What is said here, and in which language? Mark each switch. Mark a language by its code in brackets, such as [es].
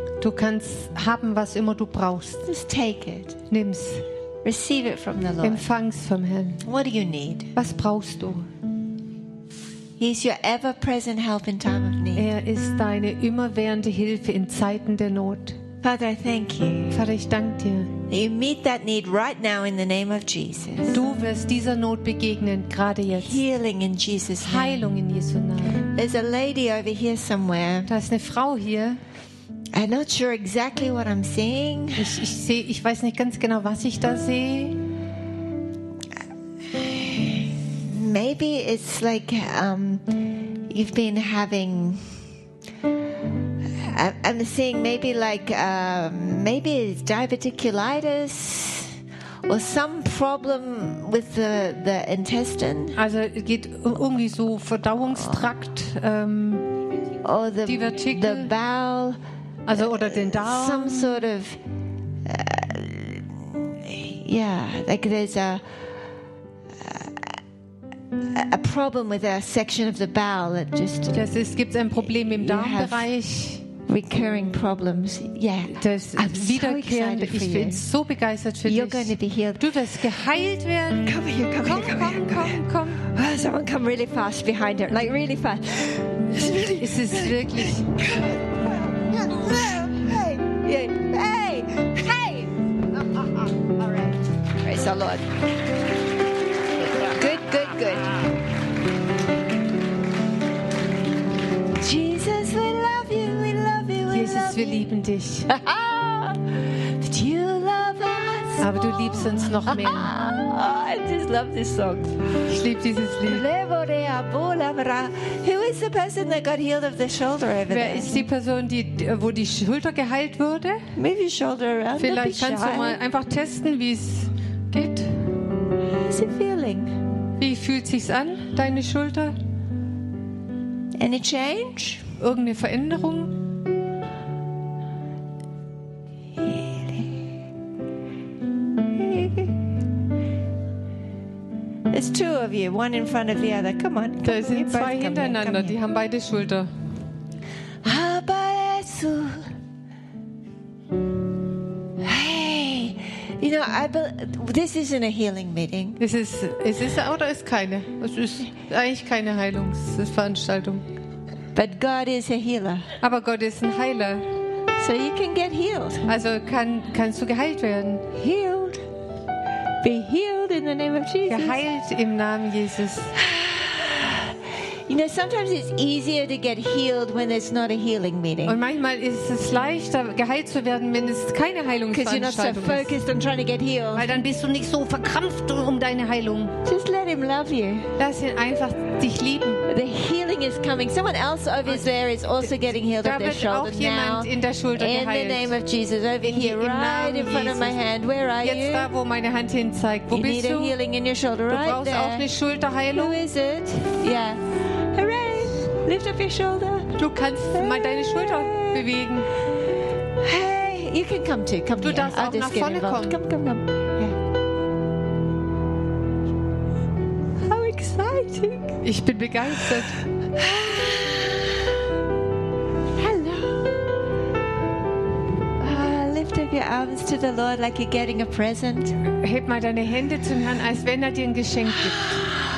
[de] Du kannst haben, was immer du brauchst. [en] Just take it. [de] Nimm's. [en] Receive it from the Lord. [de] Empfang's vom Herrn. [en] What do you need? [de] Was brauchst du? [en] He is your ever-present help in time of need. [de] Er ist deine immerwährende Hilfe in Zeiten der Not. [en] Father, I thank you. [de] Vater, ich danke dir. [en] You meet that need right now in the name of Jesus. [de] Du wirst dieser Not begegnen gerade jetzt. [en] Healing in Jesus. [de] Heilung in Jesu Namen. [en] There's a lady over here somewhere. [de] Da ist eine Frau hier. [en] I'm not sure exactly what I'm seeing. [de] Ich weiß nicht ganz genau, was ich da sehe. [en] Maybe it's like you've been having. I'm seeing maybe like maybe it's diverticulitis or some problem with the intestine. [de] Also it geht irgendwie so Verdauungstrakt. [en] Or the [de] Divertikel. [en] The bowel. [de] Also oder den Darm. [en] Some sort of yeah, like there's a. A problem with a section of the bowel that just. [de] Das ist, gibt's ein Problem im Darmbereich. [en] Recurring problems. Yeah. [de] Das wiederkehrende. So ich bin so begeistert für [en] You're [de] dich. [en] Going to be healed. [de] Du wirst geheilt werden. [en] Come here, come [de] komm, [en] here, come [de] komm, [en] here, [de] komm, [en] here. [de] Komm, komm. [en] Oh, someone come really fast behind her, like really fast. [de] Es ist wirklich. [en] Hey, hey, hey, hey. All right. Praise the Lord. Jesus, we love you, we love you, we [de] Jesus, [en] love [de] wir lieben dich. [en] But you love us [de] Aber du liebst uns noch mehr. [en] Oh, I just love this song. [de] Ich liebe dieses Lied. [en] Who is the person that got healed of the shoulder over there? [de] Wer ist die Person, wo die Schulter geheilt wurde? [en] Maybe shoulder around. [de] Vielleicht kannst [en] shy. [de] Du mal einfach testen, wie es geht. [en] How's it feeling? [de] Wie fühlt sich's an, deine Schulter? [en] Any change? [de] Irgendeine Veränderung? [en] The There's two of you, one in front of the other. Come on. [de] Da sind zwei hintereinander, die haben beide Schulter. Aba Jesu. [en] Hey, you know, this isn't a healing meeting. [de] Es ist keine. Es ist eigentlich keine Heilungsveranstaltung. [en] But God is a healer. [de] Aber Gott ist ein Heiler. [en] So you can get healed. [de] Also kannst du geheilt werden. [en] Healed. Be healed in the name of Jesus. [de] Geheilt im Namen Jesus. [en] You know, sometimes it's easier to get healed when there's not a healing meeting. [de] Und manchmal ist es leichter, geheilt zu werden, wenn es keine Heilungsveranstaltung ist. [en] Because you're not so focused on trying to get healed. [de] Weil dann bist du nicht so verkrampft um deine Heilung. [en] Just let him love you. [de] Lass ihn einfach dich lieben. [en] The healing is coming. Someone else over there is also getting healed of their shoulder now. [de] In der Schulter geheilt. [en] In the name of Jesus, over here, right in front of my hand. Where are you? [de] Jetzt da, wo meine Hand hin zeigt. Wo bist du? [en] You need a healing in your shoulder, right there. [de] Du brauchst auch eine Schulterheilung. [en] Who is it? Yeah. Hooray! Lift up your shoulder. [de] Du kannst mal deine Schulter bewegen. [en] Hey, you can come too. Come [de] du darfst auch nach vorne kommen. [en] Come. Yeah. How exciting! [de] Ich bin begeistert. [en] Hello. Lift up your arms to the Lord like you're getting a present. [de] Heb mal deine Hände zum Herrn, als wenn er dir ein Geschenk gibt.